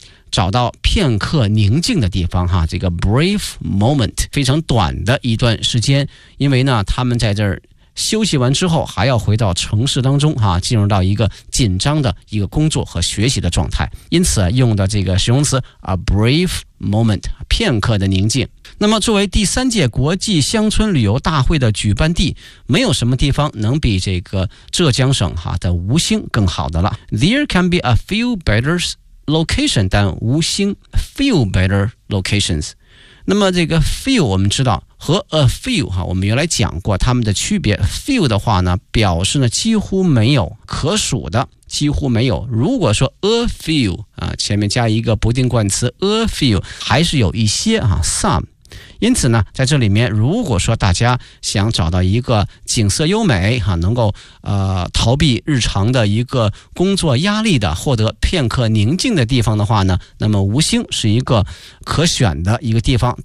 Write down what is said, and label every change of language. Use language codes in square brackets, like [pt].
[zh] 找到片刻宁静的地方哈，这个 [en] brief moment [zh] 非常短的一段时间，因为呢他们在这儿休息完之后还要回到城市当中啊，进入到一个紧张的一个工作和学习的状态，因此用的这个形容词 [en] a brief moment， [zh] 片刻的宁静。那么作为第三届国际乡村旅游大会的举办地，没有什么地方能比这个浙江省啊的吴兴更好的了。 [en] There can be a few better locations than 吴兴， few better locations。 [zh] 那么这个 few 我们知道和 a few 哈，我们原来讲过他们的区别。 few 的话呢表示呢几乎没有，可数的几乎没有。如果说 a few 啊，前面加一个不定冠词 a few， 还是有一些啊 some。因此呢在这里面，如果说大家想找到一个景色优美哈，能够逃避日常的一个工作压力的，获得片刻宁静的地方的话呢，那么吴兴是一个可选的一个地方。